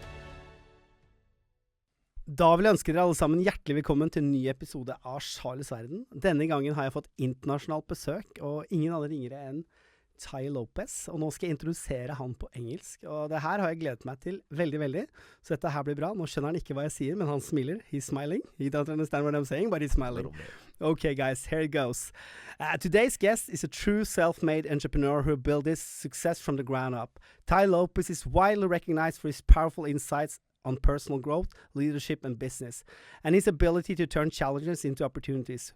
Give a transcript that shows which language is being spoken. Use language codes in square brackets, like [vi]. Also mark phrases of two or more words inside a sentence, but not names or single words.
[no] Da vil jeg ønske dere alle sammen hjertelig velkommen til en ny episode av Charles Verden. Denne gangen har jeg fått internasjonalt besøk, og ingen andre ringere enn Ty Lopez. Og nå skal jeg introdusere han på engelsk, og det her har jeg gledet meg til veldig, veldig. Så dette her blir bra. Nå skjønner han ikke hva jeg sier, men han smiler. [en] He's smiling. He don't understand what I'm saying, but he's smiling. Okay, guys, here it goes. Today's guest is a true self-made entrepreneur who built his success from the ground up. Ty Lopez is widely recognized for his powerful insights on personal growth, leadership, and business, and his ability to turn challenges into opportunities.